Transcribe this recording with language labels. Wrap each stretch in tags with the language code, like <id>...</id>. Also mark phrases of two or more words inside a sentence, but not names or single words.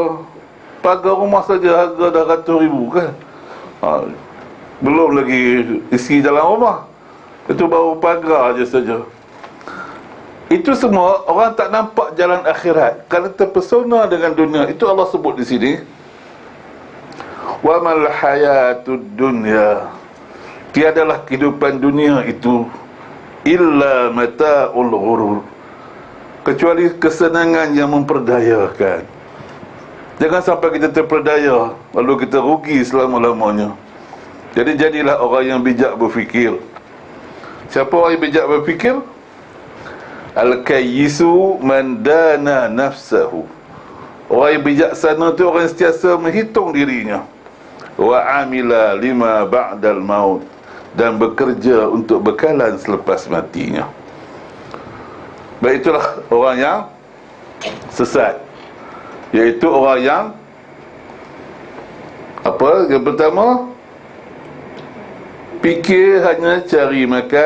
<ms>Pagar rumah saja harga dah RM100,000 kan. Belum lagi isi dalam rumah. Itu baru pagar je saja. Itu semua orang tak nampak jalan akhirat. Kalau terpesona dengan dunia, itu Allah sebut di sini,</ms> <ar>وما الحياة الدنيا,</ar> <ms>tiadalah kehidupan dunia itu</ms> <ar>إلا متاع الغرور,</ar> <ms>kecuali kesenangan yang memperdayakan. Jangan sampai kita terperdaya lalu kita rugi selama-lamanya. Jadi jadilah orang yang bijak berfikir. Siapa orang yang bijak berfikir?</ms> <ar>الكيس من دان نفسه,</ar> <ms>orang yang bijaksana tu orang yang sentiasa menghitung dirinya.</ms> <ar>وعمل لما بعد الموت,</ar> <ms>dan bekerja untuk bekalan selepas matinya. Baik, itulah orang yang sesat, iaitu orang yang apa? Yang pertama, fikir hanya cari makan.</ms>